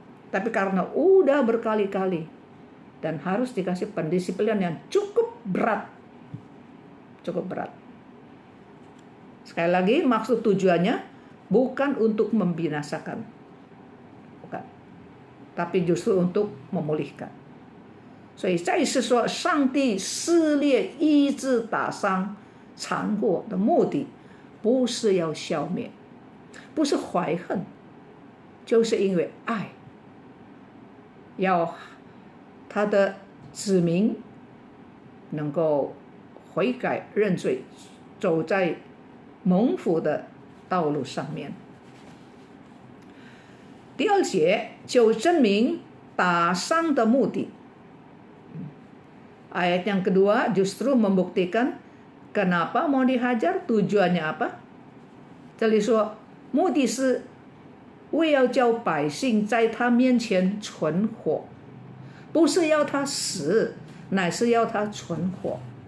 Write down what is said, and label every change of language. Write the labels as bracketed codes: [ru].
[id] Tapi karena udah berkali-kali. Dan harus dikasih pendisiplinan yang cukup berat. Cukup berat. Sekali lagi, maksud tujuannya bukan untuk membinasakan. Bukan. Tapi justru untuk memulihkan. [zh] 所以再是说，上帝撕裂、医治、打伤、残祸的目的，不是要消灭，不是怀恨，就是因为爱，要他的子民能够悔改认罪，走在蒙福的道路上面。第二节就证明打伤的目的。 [id] Ayat yang kedua justru membuktikan kenapa mau dihajar, tujuannya apa? [zh] 这里说，目的是为要叫百姓在他面前存活，不是要他死，乃是要他存活。